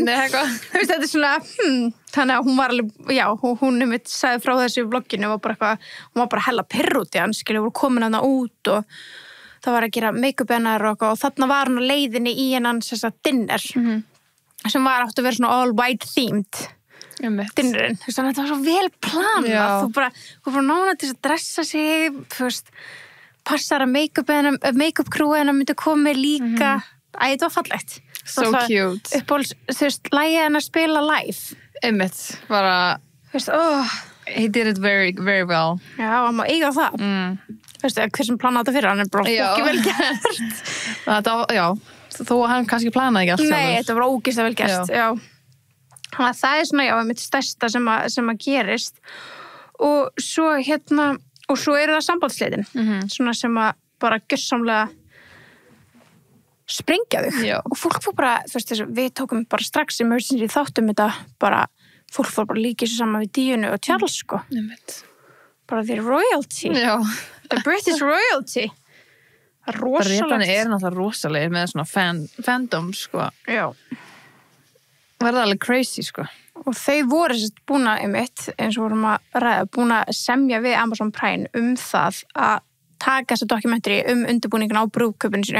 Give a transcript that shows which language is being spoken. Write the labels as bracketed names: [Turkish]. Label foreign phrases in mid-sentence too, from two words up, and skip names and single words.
[Icelandic] Þú veist, þetta er svona, þannig að hún var alveg, já, hún sagði frá þessu í vlogginu og bara eitthvað, hún var bara hella pirr út í hann, skilju, voru komin hana út og það var að gera make-up hennar og þarna var hún á leiðinni í hennan dinner sem var átt að vera svona [English] all white themed [Icelandic] dinnerinn, þú veist, þannig að þetta var svo vel planað, þú bara nána til að dressa sig, þú veist, passar að [English] make-up crew [Icelandic] hennar myndi komið líka, þetta var fallegt. [English] So cute. [Icelandic] Uppáhalds, þú veist, lagið hennar spila live. Einmitt, bara, þú veist, [English] he did it very, very well. [Icelandic] Já, hann má eiga það. Þú veist, hver sem planaði þetta fyrir, hann er bara fólki vel gert. Þetta, já, þó hann kannski planaði ekki allt. Nei, þetta var ógeðslega vel gert, já. Þannig að það svona, mitt stærsta sem að gerist og svo og svo eru það sambandsslitin svona sem að bara gjörsamlega sprengja þig og fólk fór bara, þú veist, við tókum bara strax emergency þáttum þetta bara, fólk fór bara líka þessu saman við Díunu og Charles, sko. [English] Bara the royalty. The British royalty. [Icelandic] Rosalegt. Bretarnir náttúrulega rosalegir með svona fandom, sko. Já. Verða alveg crazy, sko. Og þau voru búin að eins og vorum að ræða, búin að semja við Amazon Prime það að taka þessu dokumentari undirbúningin á brúðkaupinu sinu.